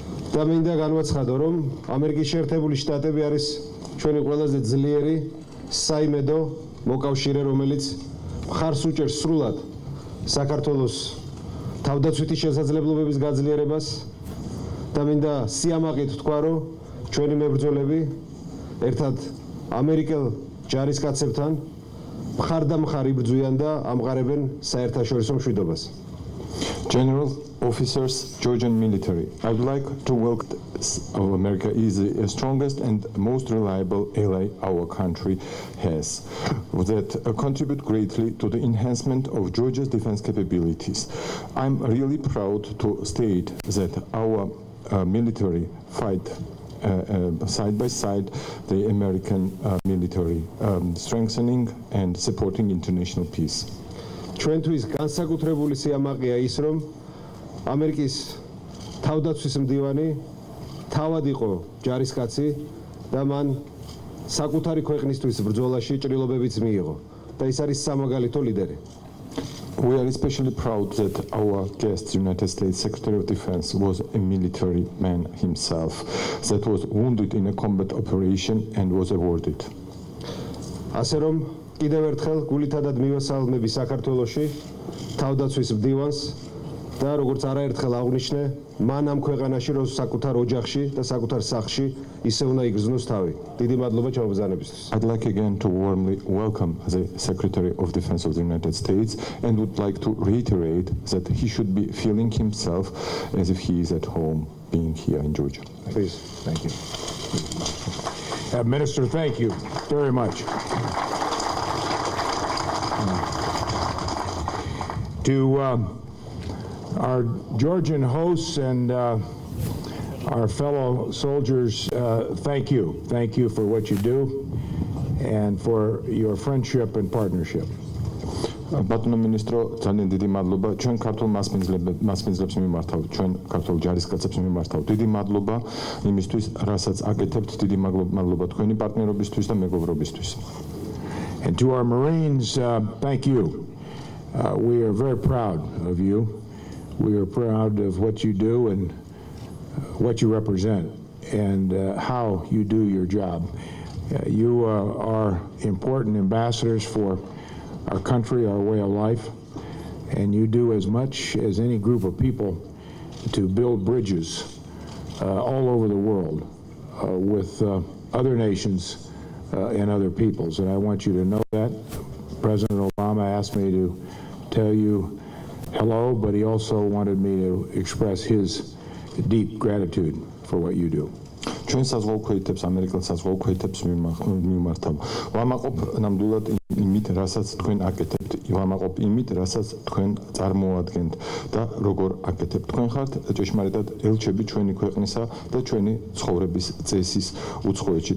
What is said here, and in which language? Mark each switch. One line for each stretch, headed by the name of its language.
Georgian: და მინდა განვაცხადო, რომ ამერიკის შეერთებული შტატები არის ჩვენი ყველაზე ძლიერი საიმედო მოკავშირე, რომელიც მხარს უჭერს სრულად საქართველოს თავდაცვითი შესაძლებლობების გაძლიერებას და მინდა სიამაყით ვთქვა, რომ ჩვენი მებრძოლები ერთად ამერიკელ ჯარისკაცებთან მხარდამხარ იბრძვიან და ამყარებენ საერთაშორისო მშვიდობას.
English: General officers, Georgian military, I would like to welcome America is the strongest and most reliable ally our country has that contribute greatly to the enhancement of Georgia's defense capabilities. I'm really proud to state that our military fight side by side the American military, strengthening and supporting international peace.
Georgian: ჩვენთვის განსაკუთრებული სიამაყეა ის, რომ ამერიკის თავდაცვის მდივანი თავად იყო ჯარისკაცი და მან საკუთარი ქვეყნისთვის ბრძოლაში ჭრილობებიც მიიღო და ის არის სამაგალითო ლიდერი.
English: We are especially proud that our guest, United States Secretary of Defense, was a military man himself that was wounded in a combat operation and was awarded.
Georgian: ასე რომ კიდევ ერთხელ გულითადად მივესალმები საქართველოში თავდაცვის მდივანს და როგორც არაერთხელ აღვნიშნე, მან ამ ქვეყანაში რო საკუთარ ოჯახში და საკუთარ სახლში ისე უნდა იგრძნოს თავი. დიდი მადლობა ჩამობრძანებისთვის.
English: I'd like again to warmly welcome the Secretary of Defense of the United States and would like to reiterate that he should be feeling himself as if he is at home being here in Georgia. Please. Thank you. Minister, thank you very much. To our Georgian hosts and our fellow soldiers, thank you. Thank you for what you do and for your friendship and partnership.
Georgian: ბატონო მინისტრო, ძალიან დიდი მადლობა ჩვენ ქართულ მასპინძლებს მიმართავ, ჩვენ ქართულ ჯარისკაცებს მიმართავ. დიდი მადლობა იმისთვის, რასაც აკეთებთ, დიდი მადლობა თქვენი პარტნიორობისთვის და მეგობრობისთვის.
English: And to our Marines, thank you. We are very proud of you. We are proud of what you do and what you represent and how you do your job. You are important ambassadors for our country, our way of life, and you do as much as any group of people to build bridges all over the world with other nations and other peoples. And I want you to know that. President Obama asked me to tell you hello, but he also wanted me to express his deep gratitude for what you do.
Georgian: ჩვენ საზღვაო ქვეითებს, ამერიკელ საზღვაო ქვეითებს მიმართავ. ვამაყობ ნამდვილად იმით, რასაც თქვენ აკეთებთ, ვამაყობ იმით, რასაც თქვენ წარმოადგენთ და როგორ აკეთებთ. თქვენ ხართ ჭეშმარიტად ელჩები ჩვენი ქვეყნისა და ჩვენი ცხოვრების წესის უცხოეთში.